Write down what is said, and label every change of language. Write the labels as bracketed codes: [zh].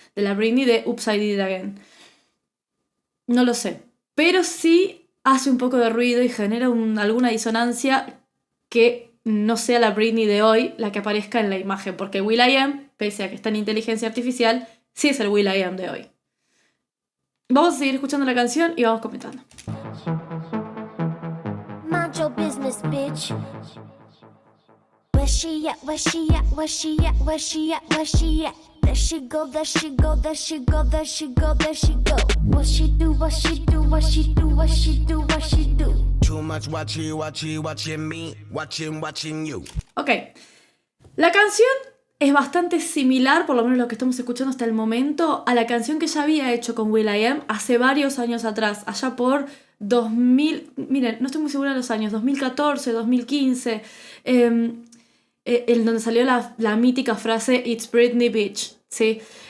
[es] De la Britney de Oops, I Did It Again. No lo sé, pero sí hace un poco de ruido y genera alguna disonancia que no sea la Britney de hoy la que aparezca en la imagen, porque will.i.am, pese a que está en inteligencia artificial, sí es el will.i.am de hoy. Vamos a seguir escuchando la canción y vamos comentando. [en] Mind your business, bitch. Where she at, where she at, where she at, where she at, where she at? There she go, there she go, there she go, there she go, there she go. What she do, what she do, what she do, what she do, what she do. Too much watching me, watching you. [es] Ok, la canción es bastante similar, por lo menos lo que estamos escuchando hasta el momento, a la canción que ya había hecho con will.i.am hace varios años atrás, allá por 2000, miren, no estoy muy segura de los años, 2014, 2015, en donde salió la mítica frase [en] It's Britney Bitch, [es] ¿sí?